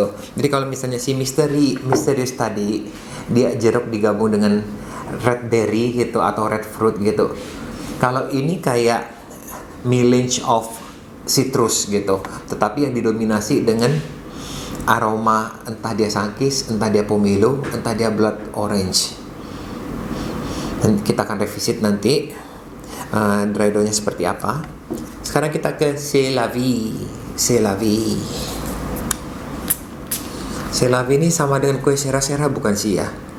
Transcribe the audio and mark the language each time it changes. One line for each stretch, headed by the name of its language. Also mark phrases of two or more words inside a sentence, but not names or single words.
Indonesian: Jadi kalau misalnya si Mysterious tadi dia jeruk digabung dengan
English: red berry
Indonesian: gitu atau
English: red fruit
Indonesian: gitu, kalau ini kayak
English: melange of citrus
Indonesian: gitu, tetapi yang didominasi dengan aroma entah dia sunkist, entah dia pomelo, entah dia
English: blood orange.
Indonesian: Dan kita akan revisit nanti
English: dry down-
Indonesian: nya seperti apa. Sekarang kita ke C'est la vie. C'est la vie ini sama dengan kue sera-sera bukan sih ya?